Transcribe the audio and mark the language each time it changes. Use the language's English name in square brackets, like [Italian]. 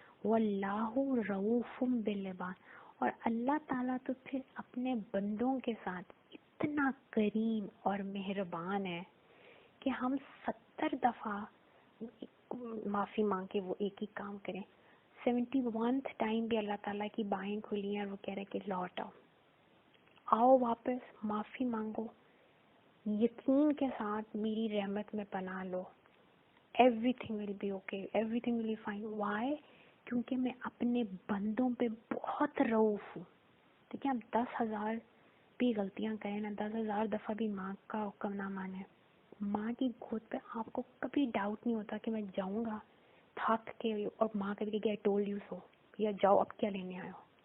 [Arabic] واللہ رؤوف بالعباد، [Urdu] اور اللہ تعالیٰ تو پھر اپنے بندوں کے ساتھ اتنا کریم اور مہربان ہے کہ ہم 70 دفعہ معافی مانگ کے وہ ایک ہی کام کریں. 71th ٹائم بھی اللہ تعالیٰ کی بائیں کھلی ہیں اور وہ کہہ رہے کہ لوٹ آؤ، آؤ واپس، معافی مانگو، یقین کے ساتھ میری رحمت میں پناہ لو. [English] everything will be okay, everything will be fine. why؟ [Urdu] کیونکہ میں اپنے بندوں پہ بہت رؤوف ہوں. دیکھیں آپ 10,000 بھی غلطیاں کریں نا، 10,000 دفعہ بھی ماں کا حکم نہ مانیں، ماں کی گود پہ آپ کو کبھی ڈاؤٹ نہیں ہوتا کہ میں جاؤں گا تھک کے اور ماں کہے گی [English] I told you so، [Urdu] یا جاؤ اب کیا لینے آئے ہو.